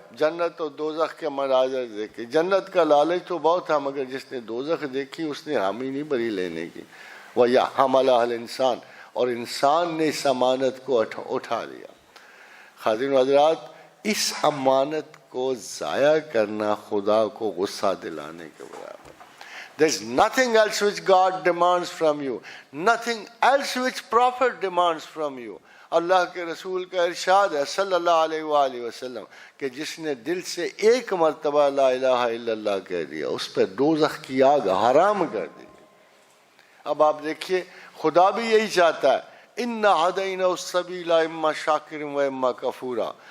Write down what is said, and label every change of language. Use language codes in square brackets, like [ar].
[ur] جنت و دوزخ کے مناظر دیکھے, جنت کا لالچ تو بہت تھا, مگر جس نے دوزخ دیکھی اس نے حامی نہیں بری لینے کی. [ar] وَيَحْمَلَهَا الْإِنسان, [ur] اور انسان نے اس امانت کو اٹھا لیا. خادم حضرات, اس امانت کو ضائع کرنا خدا کو غصہ دلانے کے برابر. [en] There is nothing else which God demands from you, nothing else which Prophet demands from you. [ur] اللہ کے رسول کا ارشاد ہے صلی اللہ علیہ وآلہ وسلم کہ جس نے دل سے ایک مرتبہ لا الہ الا اللہ کہہ دیا, اس پہ دوزخ کی آگ حرام کر دی. اب آپ دیکھیے خدا بھی یہی چاہتا ہے, [ar] اِنَّا هَدَيْنَا السَّبِيلَ اِمَّا شَاكِرٍ وَإِمَّا كَفُورًا.